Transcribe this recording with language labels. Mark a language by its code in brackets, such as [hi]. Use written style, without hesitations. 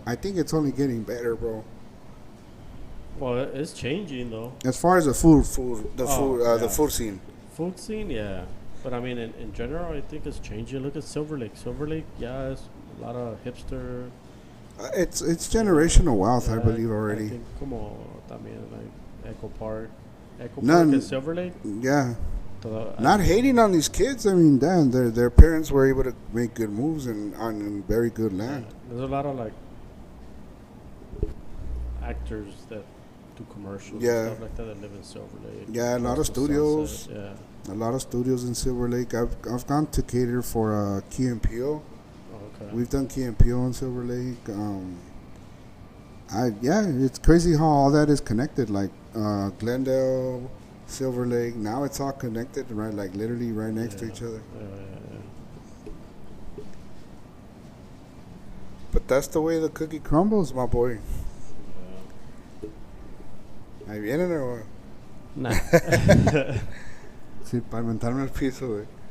[en] I think it's only getting better, bro. Well, it's changing though. As far as the food scene. Food scene, yeah. But I mean, in general, I think it's changing. Look at Silver Lake. Silver Lake, yeah, it's a lot of hipster. It's generational wealth, Yeah, I believe already. I think, [es] como también [en] like Echo Park None, and Silver Lake. Yeah. Not hating on these kids. I mean, damn, their parents were able to make good moves and on very good land. Yeah, there's a lot of like actors that do commercials and stuff like that live in Silver Lake. Yeah, a lot of studios. Sunset, a lot of studios in Silver Lake. I've gone to cater for Key and Peele. Oh, okay. We've done Key and Peele in Silver Lake. It's crazy how all that is connected. Like Glendale, Silver Lake. Now it's all connected, right? Like literally right next to each other. Yeah. But that's the way the cookie crumbles, my boy. [es] ¿Ahí vienen o? [en] Nah. [es] Sí, para inventarme el piso, güey.